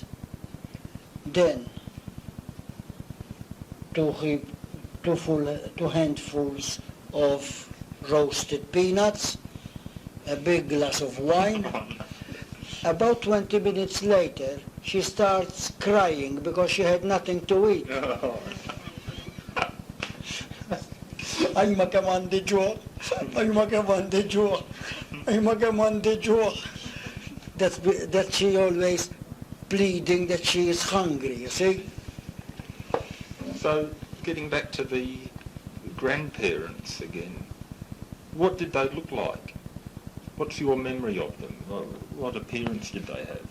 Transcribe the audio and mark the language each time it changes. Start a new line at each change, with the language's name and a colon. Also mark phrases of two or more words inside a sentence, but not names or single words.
English: Then two handfuls of roasted peanuts, a big glass of wine. About 20 minutes later, she starts crying because she had nothing to eat.
Maltese: Ay ma kemm għandi ġuħ, ay ma kemm għandi ġuħ, ay ma kemm għandi ġuħ.
English: That she always pleading that she is hungry, you see? So, getting back to the grandparents again, what did they look like? What's your memory of them? What appearance did they have?